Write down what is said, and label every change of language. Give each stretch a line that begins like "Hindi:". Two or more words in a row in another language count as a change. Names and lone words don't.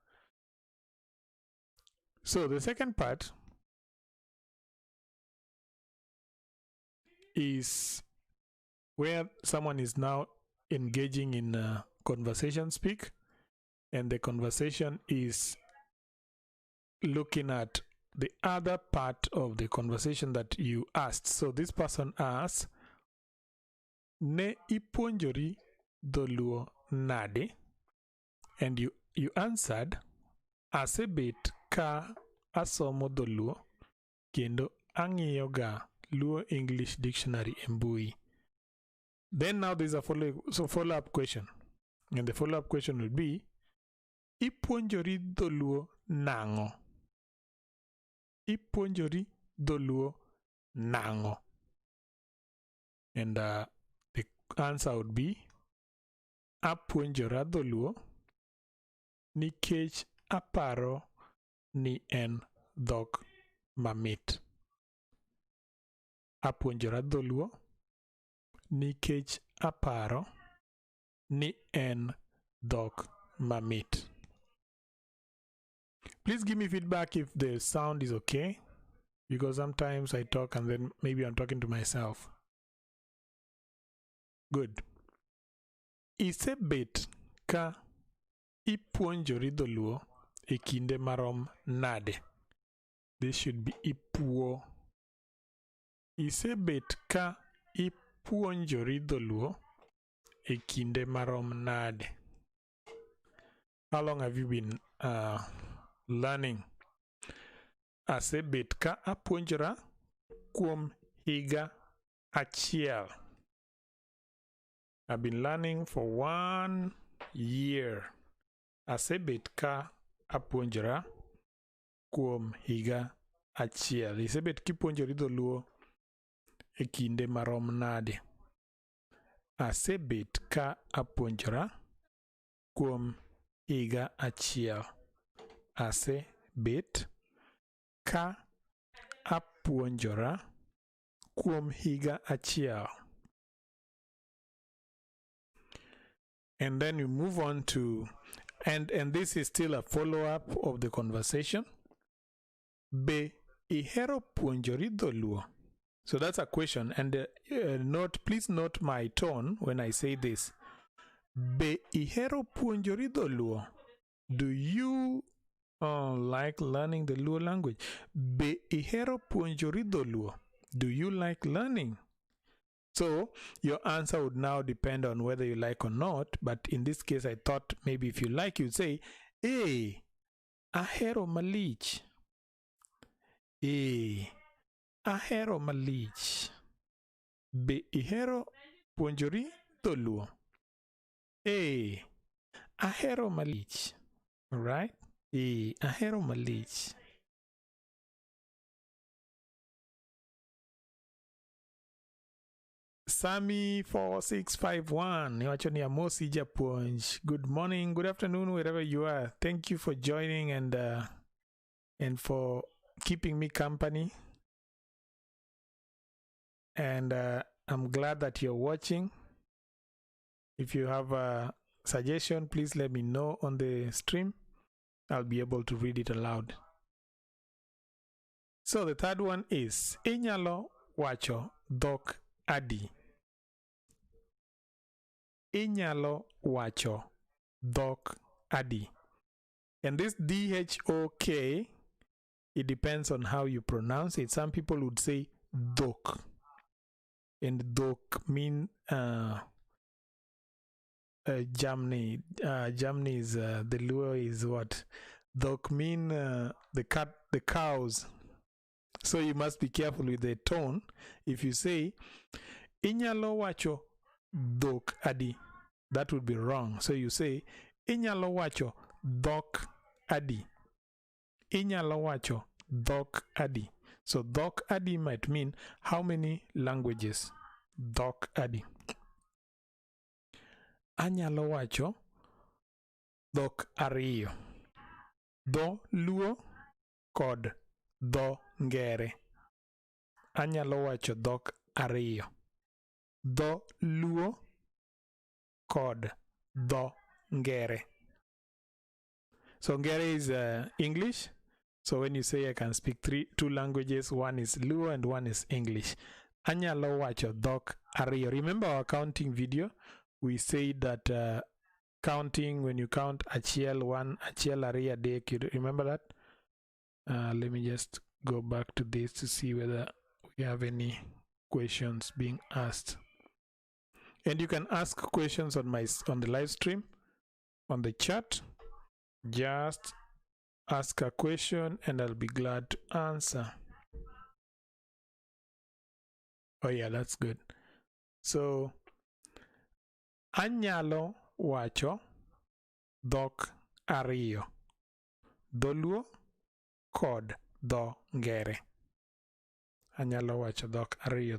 English: So the second part is where someone is now engaging in conversation speak, and the conversation is looking at the other part of the conversation that you asked. So this person asks,
Luo (Kenya and Tanzania): ne ipuonjori dholuo nade?
English: And you answered,
Luo (Kenya and Tanzania): asebet ka asomo dholuo kendo ang'iyoga Luo English Dictionary e mbui.
English: Then now there's a follow-up question, and the follow-up question will be,
Luo (Kenya and Tanzania): ipuonjori dholuo nang'o? Ipuonjori dholuo nang'o?
English: And the answer would be,
Luo (Kenya and Tanzania): apuonjora dholuo nikech aparo ni en dhok mamit. Apuonjora dholuo nikech aparo ni en dhok mamit.
English: Please give me feedback if the sound is okay, because sometimes I talk and then maybe I'm talking to myself. Good.
Luo (Kenya and Tanzania): Isebet ka ipuonjori dholuo e kinde marom nade?
English: This should be ipuo.
Luo (Kenya and Tanzania): Isebet ka ipuonjori dholuo e kinde marom nade?
English: How long have you been learning?
Luo (Kenya and Tanzania): Asebet ka apuonjora kuom higa achiel.
English: I've been learning for 1 year.
Luo (Kenya and Tanzania): Asebet ka apuonjora kuom higa achiel. Isebet kipuonjori dholuo e kinde marom nade? Asebet ka apuonjora kuom higa achiel. Asebet ka apuonjora kuom higa achiel.
English: And then you move on to, and this is still a follow-up of the conversation.
Luo (Kenya and Tanzania): Be ihero puonjori dholuo?
English: So that's a question, and please note my tone when I say this.
Luo (Kenya and Tanzania): Be ihero puonjori dholuo?
English: Do you like learning the Luo language?
Luo (Kenya and Tanzania): Be ihero puonjori dholuo?
English: Do you like learning? So your answer would now depend on whether you like or not, but in this case I thought maybe if you like, you'd say,
Luo (Kenya and Tanzania): hey, ahero malich. Hey, ahero malich. Be ihero puonjori dholuo? Hey, ahero malich.
English: All right?
Luo (Kenya and Tanzania): Hey, ahero malich. Sami 4651. Amosi Japonj.
English: Good morning, good afternoon, wherever you are. Thank you for joining and for keeping me company. And I'm glad that you're watching. If you have a suggestion, please let me know on the stream. I'll be able to read it aloud. So the third one is
Luo (Kenya and Tanzania): Inyalo wacho dhok adi. Inyalo wacho dhok adi.
English: And this dhok, it depends on how you pronounce it. Some people would say dhok. And dhok mean Jamni. Jamni is the Luo is what? Dhok mean the cows. So you must be careful with the tone. If you say
Luo (Kenya and Tanzania): Inyalo wacho dhok adi,
English: that would be wrong. So you say
Luo (Kenya and Tanzania): Inyalo wacho dhok adi.
English: Inyalo wacho dhok adi. So
Luo (Kenya and Tanzania): dhok adi
English: might mean how many languages?
Luo (Kenya and Tanzania): Dhok adi. Anyalo wacho dhok ariyo. Dho Luo kod dho Ngere. Anyalo wacho dhok ariyo. Dho Luo kod dho Ngere.
English: So Ngere is English. So when you say I can speak two languages, one is Luo and one is English.
Luo (Kenya and Tanzania): Anyalo wacho dhok ariyo.
English: Remember our counting video? We said that counting, when you count achiel one,
Luo (Kenya and Tanzania): achiel ariyo adek,
English: you remember that? Let me just go back to this to see whether we have any questions being asked. And you can ask questions on the live stream, on the chat. Just ask a question and I'll be glad to answer. Oh yeah, that's good.
Luo (Kenya and Tanzania): So anyalo wacho dhok ariyo. Dho Luo kod dho Ngere. Anyalo wacho dhok ariyo.